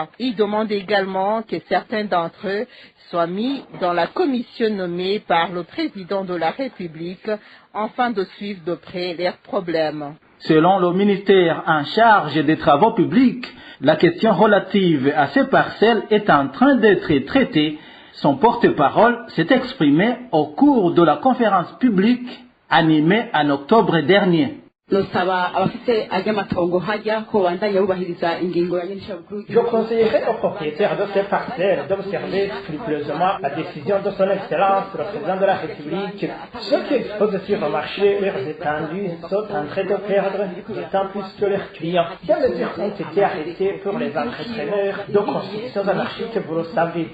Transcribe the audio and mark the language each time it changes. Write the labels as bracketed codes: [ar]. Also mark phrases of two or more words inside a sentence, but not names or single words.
[fr] Ils demandent également que certains d'entre eux soient mis dans la commission nommée par le président de la République afin de suivre de près leurs problèmes. Selon le ministère en charge des travaux publics, la question relative à ces parcelles est en train d'être traitée. Son porte-parole s'est exprimé au cours de la conférence publique animée en octobre dernier. [rn] nosaba abafite ajya amatongo hajya ko bandanya bubahiriza ingingo ya nyirishabukuru. [fr] Je conseillerais aux propriétaires de ces parcelles d'observer scrupuleusement la décision de son Excellence, le président de la République. Ceux qui exposent sur le marché leurs étendues sont en train de perdre d'autant plus que leurs clients. Des mesures ont été arrêtées pour les entrepreneurs de constructions anarchiques, vous le savez.